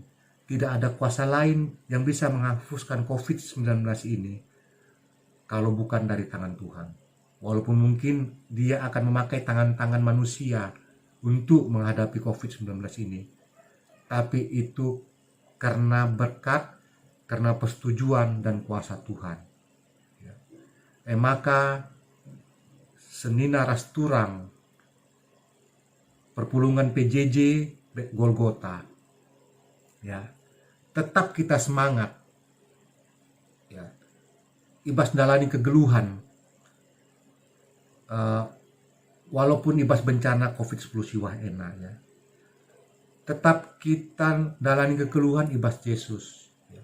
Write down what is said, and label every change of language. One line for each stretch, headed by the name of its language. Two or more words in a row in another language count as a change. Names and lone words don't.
Indonesian: Tidak ada kuasa lain yang bisa menghapuskan COVID-19 ini kalau bukan dari tangan Tuhan. Walaupun mungkin dia akan memakai tangan-tangan manusia untuk menghadapi COVID-19 ini. Tapi itu karena berkat, karena persetujuan dan kuasa Tuhan.
Batak Karo: Maka senina rasturang perpulungan PJJ Golgota, ya,
Indonesian: tetap kita semangat,
Batak Karo: ya, ibas dalani kegeluhan, walaupun ibas bencana COVID-10 siwah ena, ya, tetap kita dalani kegeluhan ibas Yesus, ya.